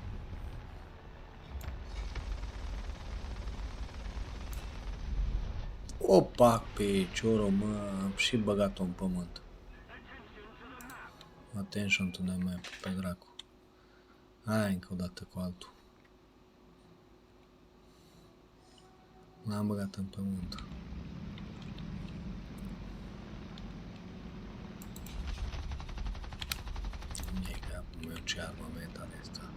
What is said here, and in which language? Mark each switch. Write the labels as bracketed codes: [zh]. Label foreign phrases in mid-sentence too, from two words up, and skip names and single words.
[ro] Opa, pe piciorul, mă, am și băgat-o în pământ. [en] Attention to the map, [ro] pe dracu. Hai încă o dată cu altul. L-am băgat în pământ. E capul meu, ce armament are asta.